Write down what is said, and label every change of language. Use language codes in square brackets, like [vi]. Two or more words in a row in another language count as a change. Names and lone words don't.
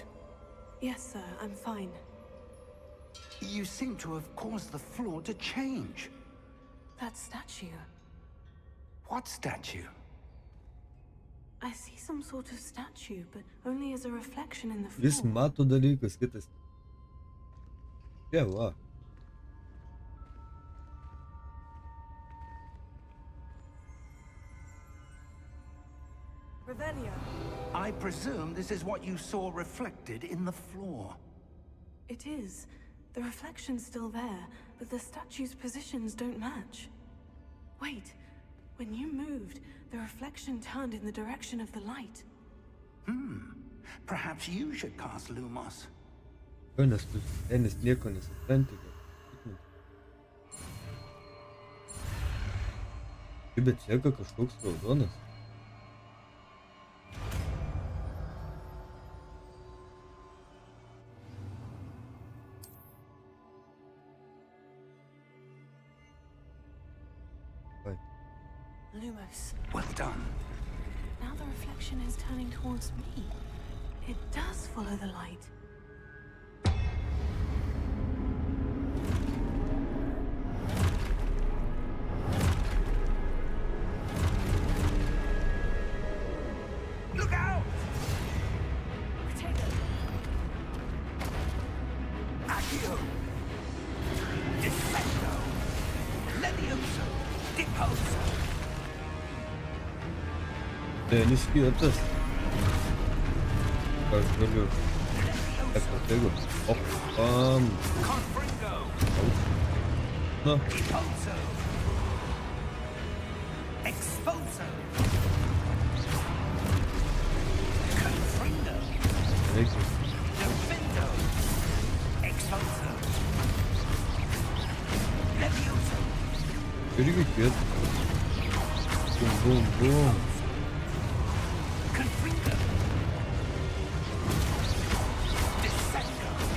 [en] Yes, sir, I'm fine. You seem to have caused the floor to change. That statue. What statue? I see some sort of statue, but only as a reflection in the floor. [lt] Jis mato dalykus, kitas. Čia, va. [en] Revelio. I presume this is what you saw reflected in the floor. It is. The reflection's still there, but the statue's positions don't match. Wait. When you moved, the reflection turned in the direction of the light. Perhaps you should cast Lumos. [lt] Jo, nes tu tenis nieko nesupranti. Bet seka kažkoks raudonas. [en] Lumos. Well done. Now the reflection is turning towards me. It does follow the light. Look out! Potato. Accio! Defendo! Levioso! Deposo! [lt] Tenis kietas. Aš galiu. Ekotego. Opam. [en] Confringo! [lt] Na, [en] Deposo! Exposo! Confringo! [lt] reikia. [en] Defendo! Exposo! Levioso! [lt] Irgi kietas. Bum, bum, bum. [en] Confringo! Descendo!